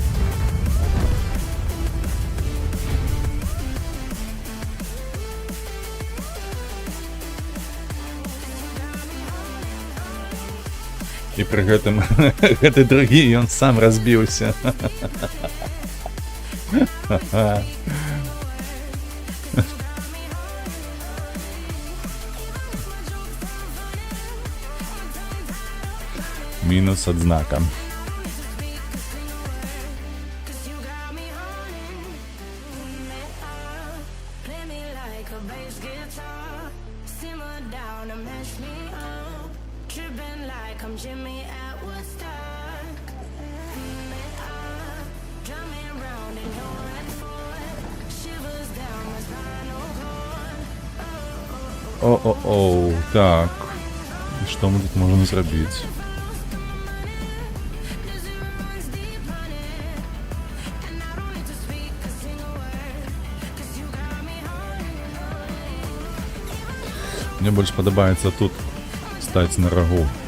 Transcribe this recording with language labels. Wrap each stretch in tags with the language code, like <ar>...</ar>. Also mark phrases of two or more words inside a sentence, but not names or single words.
<be>І пры гэтым гэты другі ён сам разбіўся. Мінус адзнака.</be> <en>Play me like a bass guitar, simmer down and mash me up, tripping like I'm Jimmy at Woodstock. Drum me round in your red Ford, shivers down my spinal cord.</en> <be>О-о-о, так. І што мы тут можам зрабіць? Мне больш падабаецца тут стаць на рагу.</be>